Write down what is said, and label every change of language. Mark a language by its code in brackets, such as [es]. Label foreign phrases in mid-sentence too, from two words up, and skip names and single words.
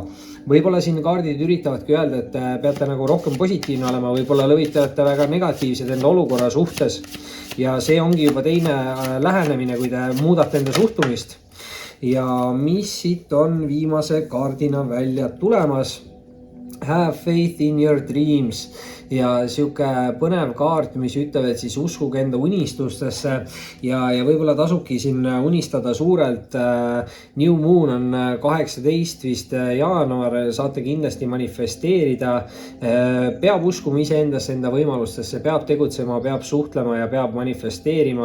[et] Võib-olla siin kaardid üritavadki öelda, et peate nagu rohkem positiivne olema, võib-olla lõvitate väga negatiivsed enda olukorra suhtes ja see ongi juba teine lähenemine, kui te muudate enda suhtumist. ja mis siit on viimase kaardina välja tulemas. [en] Have faith in your dreams [et] ja sihuke põnev kaart, mis ütleb, et siis uskuge enda unistustesse ja võib-olla tasubki siin unistada suurelt. [en] New Moon [et] on 18 vist jaanuar, saate kindlasti manifesteerida. Peab uskuma iseendasse, enda võimalustesse, peab tegutsema, peab suhtlema ja peab manifesteerima.